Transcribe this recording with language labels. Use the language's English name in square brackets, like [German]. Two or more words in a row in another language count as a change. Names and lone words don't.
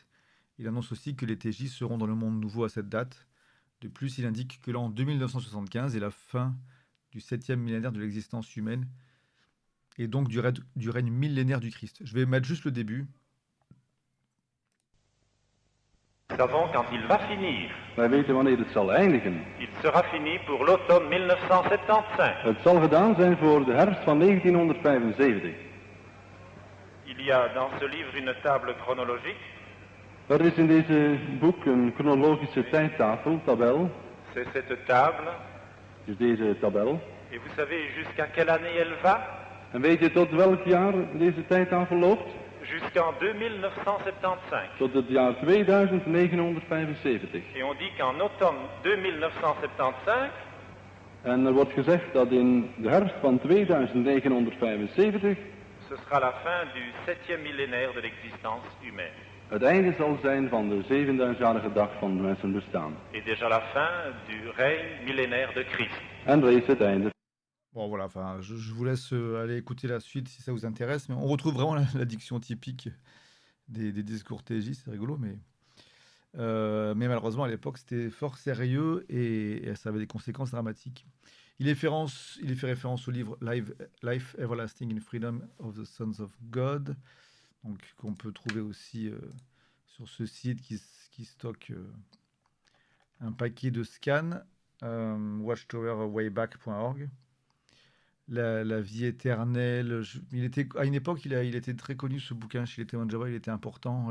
[French] Il annonce aussi que les TJ seront dans le monde nouveau à cette date. De plus, il indique que l'an 2975 est la fin du 7e millénaire de l'existence humaine et donc du règne millénaire du Christ. Je vais mettre juste le début. Nous savons quand il va finir. [Dutch] Wij weten wanneer het zal eindigen. [French] Il sera fini pour l'automne 1975. [Dutch] Het zal gedaan zijn voor de herfst van 1975. [French] Il y a dans ce livre une table chronologique. [Dutch] Er is in deze boek een chronologische tijdtafel, tabel. [French] C'est cette table. [Dutch] Dus deze tabel. [French] Et vous savez jusqu'à quelle année elle va? [Dutch] En weet je tot welk jaar deze tijdtafel loopt? [French] Jusqu'en 2975. [Dutch] Tot het jaar 2975. [French] Et on dit qu'en automne 2975, [Dutch] En er wordt gezegd dat in de herfst van 2975 [French] ce sera la fin du 7e millénaire de l'existence humaine. [Dutch] het einde zal zijn van de 7000-jarige dag van de mensen bestaan. [French] Et déjà la fin du règne millénaire de Christ. [Dutch] En reeds het einde. [French] Bon, voilà, enfin, je vous laisse aller écouter la suite si ça vous intéresse, mais on retrouve vraiment la diction typique des discours TJ, c'est rigolo, mais malheureusement, à l'époque, c'était fort sérieux et ça avait des conséquences dramatiques. Il fait référence au livre Life Everlasting in Freedom of the Sons of God, donc qu'on peut trouver aussi sur ce site qui stocke un paquet de scans, watchtowerwayback.org. La vie éternelle. À une époque, il était très connu, ce bouquin chez les témoins de Jéhovah, il était important.